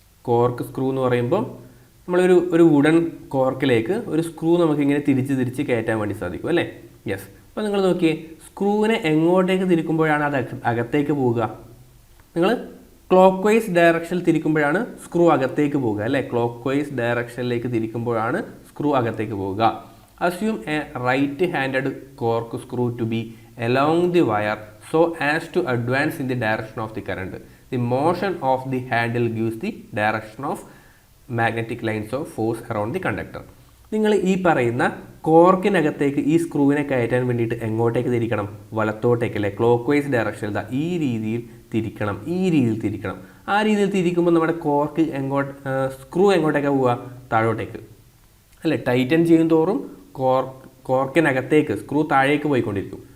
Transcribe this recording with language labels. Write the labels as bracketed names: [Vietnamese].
[Malayalam] Cork screw എന്ന് പറയുമ്പം നമ്മളൊരു വുഡൻ കോർക്കിലേക്ക് ഒരു സ്ക്രൂ നമുക്കിങ്ങനെ തിരിച്ച് കയറ്റാൻ വേണ്ടി സാധിക്കും അല്ലേ. യെസ്. അപ്പോൾ നിങ്ങൾ നോക്കിയേ, സ്ക്രൂവിനെ എങ്ങോട്ടേക്ക് തിരിക്കുമ്പോഴാണ് അത് അകത്തേക്ക് പോവുക? നിങ്ങൾ ക്ലോക്ക് വൈസ് ഡയറക്ഷനിൽ തിരിക്കുമ്പോഴാണ് സ്ക്രൂ അകത്തേക്ക് പോവുക അല്ലേ. ക്ലോക്ക് വൈസ് ഡയറക്ഷനിലേക്ക് തിരിക്കുമ്പോഴാണ് സ്ക്രൂ അകത്തേക്ക് പോവുക. [English] Assume a right handed corkscrew to be along the wire so as to advance in the direction of the current. The motion of the handle gives the direction of magnetic lines of force around the conductor. [Malayalam] നിങ്ങൾ ഈ പറയുന്ന കോർക്കിനകത്തേക്ക് ഈ സ്ക്രൂവിനെ കയറ്റാൻ വേണ്ടിയിട്ട് എങ്ങോട്ടേക്ക് തിരിക്കണം? വലത്തോട്ടേക്ക് അല്ലേ. Clock vice ഡയറക്ഷനിൽ ഈ രീതിയിൽ തിരിക്കണം, ഈ രീതിയിൽ തിരിക്കണം. ആ രീതിയിൽ തിരിക്കുമ്പോൾ നമ്മുടെ കോർക്ക് സ്ക്രൂ എങ്ങോട്ടേക്കാണ് പോവുക? താഴോട്ടേക്ക് അല്ലേ. ടൈറ്റൻ ചെയ്യും തോറും കോർക്കിനകത്തേക്ക് സ്ക്രൂ താഴേക്ക് പോയിക്കൊണ്ടിരിക്കും.